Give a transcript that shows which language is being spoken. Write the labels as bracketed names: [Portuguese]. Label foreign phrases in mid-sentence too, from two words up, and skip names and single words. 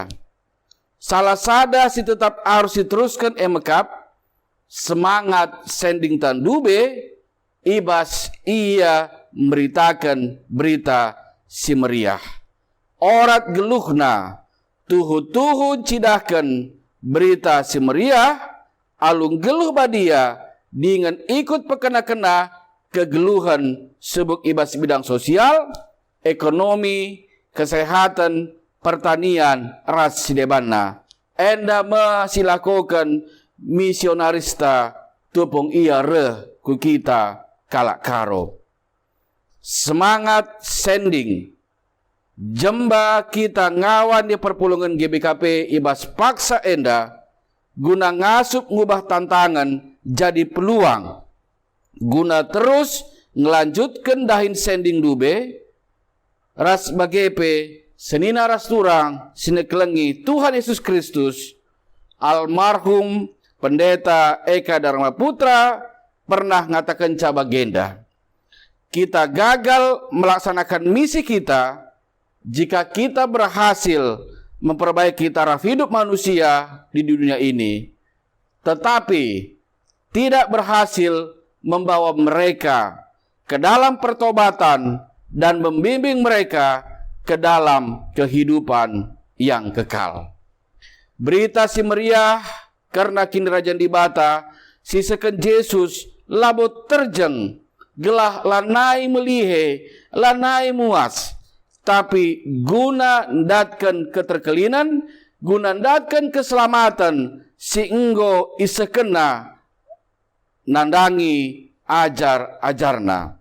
[Batak Karo] Salah sada si [Indonesian] tetap harus diteruskan [Batak Karo] emekap semangat sending tandube ibas ia memberitakan berita si meriah. Orat geluhna tuhu-tuhu cidahkan berita si meriah alung geluh badia [Indonesian] dengan ikut [Batak Karo] pekena-kena kegeluhan sebut ibas [Indonesian] bidang sosial, ekonomi, kesehatan, pertanian, [Batak Karo] ras sidebana. Enda masilakokan misionarista tupung ia re ku kita kalak karo. Semangat sending. Jemba kita ngawan di perpulungan GBKP ibas paksa enda guna ngasup ngubah [Indonesian] tantangan jadi peluang. [Batak Karo] Guna terus ngelanjutkan dahin sending dube ras bagepe senina ras turang sinekelengi Tuhan Yesus Kristus almarhum Pendeta Eka Dharma Putra pernah ngatakan cabagenda. [Indonesian] Kita gagal melaksanakan misi kita jika kita berhasil memperbaiki taraf hidup manusia di dunia ini, tetapi tidak berhasil membawa mereka ke dalam pertobatan dan membimbing mereka ke dalam kehidupan yang kekal. [Batak Karo] Berita si meriah karena kini Rajan di bata, si seken Yesus labot terjeng, gelah lanai melihe, lanai muas, tapi guna ndatkan keterkelinan, guna ndatkan keselamatan, si enggo isekena nandangi ajar-ajarna.